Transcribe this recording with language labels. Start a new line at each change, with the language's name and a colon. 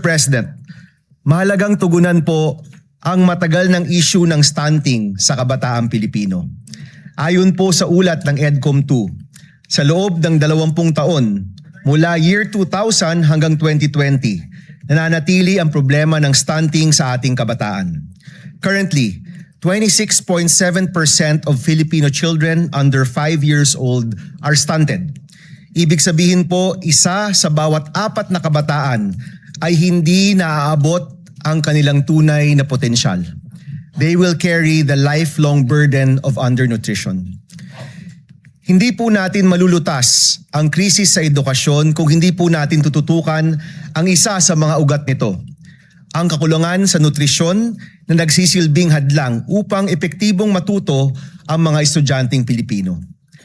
Filipino: President, mahalagang tugunan po ang matagal ng issue ng stunting sa kabataang Pilipino. Ayon po sa ulat ng EDCOM 2, sa loob ng 20 taon mula year 2000 hanggang 2020, nananatili ang problema ng stunting sa ating kabataan.
English: Currently, 26.7% of Filipino children under 5 years old are stunted.
Filipino: Ibig sabihin po, isa sa bawat 4 na kabataan ay hindi naaabot ang kanilang tunay na potensyal.
English: They will carry the lifelong burden of undernutrition.
Filipino: Hindi po natin malulutas ang krisis sa edukasyon kung hindi po natin tututukan ang isa sa mga ugat nito, ang kakulangan sa nutrisyon na nagsisilbing hadlang upang epektibong matuto ang mga estudyanteng Pilipino.